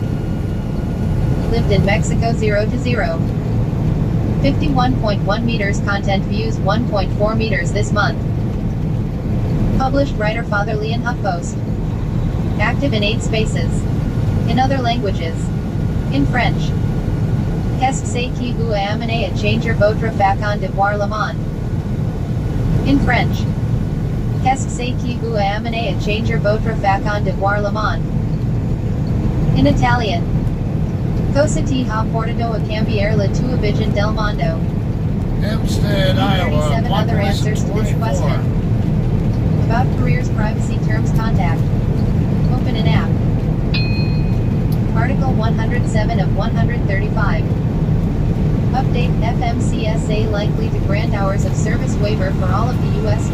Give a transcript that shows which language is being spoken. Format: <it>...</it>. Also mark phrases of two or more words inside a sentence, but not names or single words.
<en>Lived in Mexico 0 to 0. 51.1 meters, content views 1.4 meters this month. Published writer, fatherly in HuffPost. Active in 8 spaces. In other languages. In French.</en> <fr>Qu'est-ce que vous a amené à changer votre façon de voir le monde?</fr> <en>In French.</en> <fr>Qu'est-ce que vous a amené à changer votre façon de voir le monde?</fr> <en>In Italian.</en> <it>Cosa ti ha portato a cambiare la tua visione del mondo?</it> <en>Hempstead, Iowa. 37 other answers to this 24. question. About careers, privacy, terms, contact. Open an app. Article 107 of 135. Update: FMCSA likely to grant hours of service waiver for all of the U.S.</en>